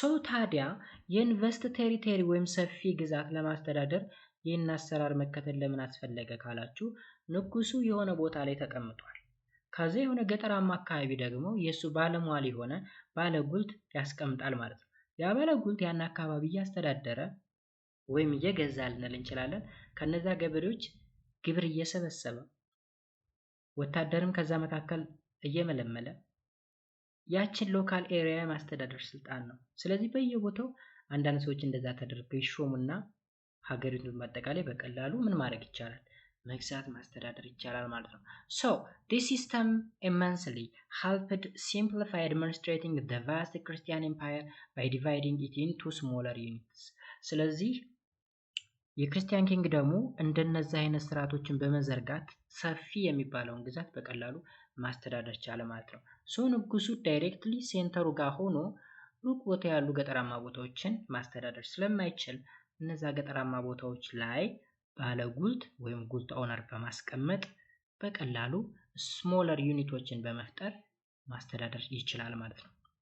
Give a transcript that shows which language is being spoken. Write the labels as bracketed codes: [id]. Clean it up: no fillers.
[am] ታዲያ የኢንቨስት ቴሪቶሪ ወይም ሰፊ ግዛት ለማስተዳደር ይህን አሰራር መከተል ለምን አስፈለገ ካላችሁ ንጉሱ የሆነ ቦታ ላይ ተቀምጧል። ከዛ የሆነ ገጠራማ አካባቢ ደግሞ የሱ ባለሟል የሆነ ባለጉልት ያስቀምጣል ማለት ነው። ያ ባለጉልት ያን አካባቢ እያስተዳደረ ወይም እየገዛ ልንል እንችላለን። ከነዛ ገበሬዎች ግብር እየሰበሰበ ወታደርም ከዛ መካከል እየመለመለ ያችን ሎካል ኤሪያ ማስተዳደር ስልጣን ነው። ስለዚህ በየቦታው አንዳንድ ሰዎች እንደዛ ተደርገው ይሾሙና ሀገሪቱን በአጠቃላይ በቀላሉ ምን ማድረግ ይቻላል? መግዛት ማስተዳደር ይቻላል ማለት ነው። [en] So this system immensely helped simplify administrating the vast Christian empire by dividing it into smaller units. [am] ስለዚህ የክርስቲያን ኪንግደሙ እንደነዚህ አይነት ስርዓቶችን በመዘርጋት ሰፊ የሚባለውን ግዛት በቀላሉ ማስተዳደር ቻለ ማለት ነው። ሶ ንጉሱ ዳይሬክትሊ ሴንተሩ ጋር ሆኖ ሩቅ ቦታ ያሉ ገጠራማ ቦታዎችን ማስተዳደር ስለማይችል እነዛ ገጠራማ ቦታዎች ላይ ባለ ጉልት ወይም ጉልት ኦነር በማስቀመጥ በቀላሉ ስሞለር ዩኒቶችን በመፍጠር ማስተዳደር ይችላል ማለት ነው።